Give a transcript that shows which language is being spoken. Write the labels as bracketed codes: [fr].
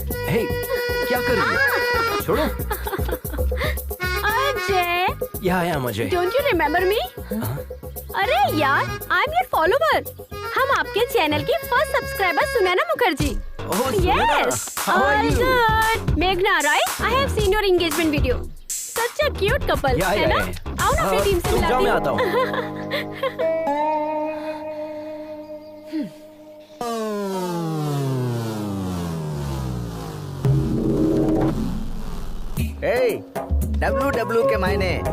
[hi] हे, क्या कर रही है? छोड़ो। अजय, यहाँ आया मुझे। [en] Don't you remember me? [hi] अरे यार, [en] I am your follower. [hi] हम आपके चैनल की first subscriber Sunaina Mukherjee. [en] Yes, all good. Meghna, right? I have seen your engagement video. Such a cute couple, [hi] है ना? आओ ना अपनी टीम से मिलाती हूँ। मैं आता हूँ। Hey, WW के मायने।